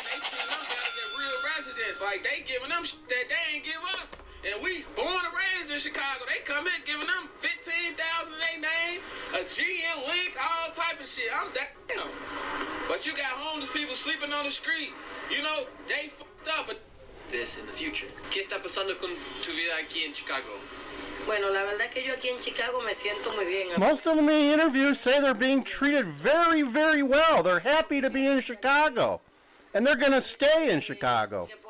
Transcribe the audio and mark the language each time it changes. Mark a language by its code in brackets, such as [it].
[en] They treating them better than real residents. Like, they giving them shit that they ain't give us. And we born and raised in Chicago. They come in giving them $15,000 in their name, a GM link, all type of shit. I'm damn. But you got homeless people sleeping on the street. You know, they fucked up. But this in the future. [es] ¿Qué está pasando con tu vida aquí en Chicago? Bueno, la verdad que yo aquí en Chicago me siento muy bien. [en] Most of them in the interviews say they're being treated very, very well. They're happy to be in Chicago. And they're going to stay in Chicago.